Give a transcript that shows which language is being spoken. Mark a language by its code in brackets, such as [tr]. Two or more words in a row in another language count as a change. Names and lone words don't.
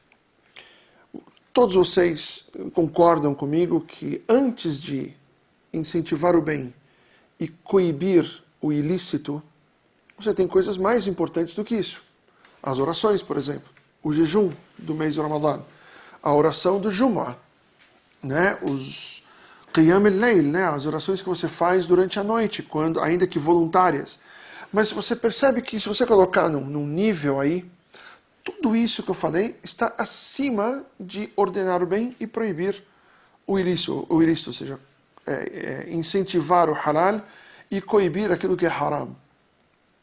[pt] Todos vocês concordam comigo que antes de incentivar o bem e coibir o ilícito, você tem coisas mais importantes do que isso. As orações, por exemplo, o jejum do mês do Ramadã, a oração do Jumu'ah, né? [ar] Os قيام الليل, [pt] né? As orações que você faz durante a noite, ainda que voluntárias. Mas você percebe que se você colocar num nível aí, tudo isso que eu falei está acima de ordenar o bem e proibir o ilícito, ou seja, incentivar o halal e coibir aquilo que é haram.